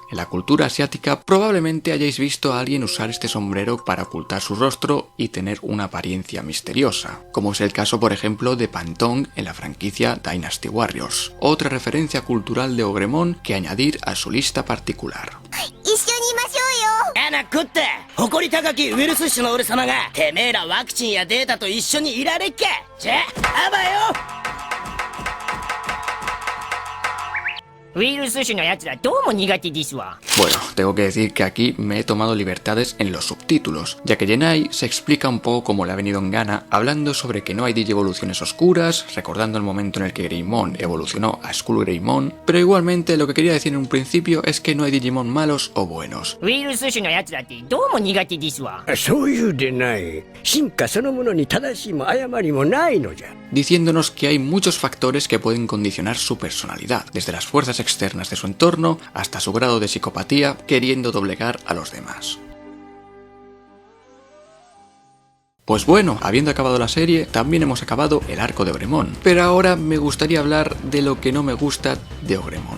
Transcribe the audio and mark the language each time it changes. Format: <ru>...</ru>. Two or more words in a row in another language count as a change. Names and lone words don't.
<es>En la cultura asiática probablemente hayáis visto a alguien usar este sombrero para ocultar su rostro y tener una apariencia misteriosa, como es el caso por ejemplo de Pantong en la franquicia Dynasty Warriors. Otra referencia cultural de Ogremon que añadir a su lista particular.</es> <ja>一緒にいましょうよ。アナ食って誇り高きウイルス種の俺様がてめえらワクチンやデータと一緒にいられっけ。じゃあばよ。ウイルス種のやつらどうも苦手ですわ。</ja> <es>Bueno, tengo que decir que aquí me he tomado libertades en los subtítulos, ya que Gennai se explica un poco como le ha venido en gana, hablando sobre que no hay digievoluciones oscuras, recordando el momento en el que Greymon evolucionó a Skull Greymon, pero igualmente lo que quería decir en un principio es que no hay Digimon malos o buenos.</es> <ja>ウイルス種のやつらってどうも苦手ですわ。そういうでない。進化そのものに正しいも誤りもないのじゃ。</ja> <es>Diciéndonos que hay muchos factores que pueden condicionar su personalidad, desde las fuerzas externas de su entorno hasta su grado de psicopatía, queriendo doblegar a los demás. Pues bueno, habiendo acabado la serie, también hemos acabado el arco de Ogremon, pero ahora me gustaría hablar de lo que no me gusta de Ogremon.</es>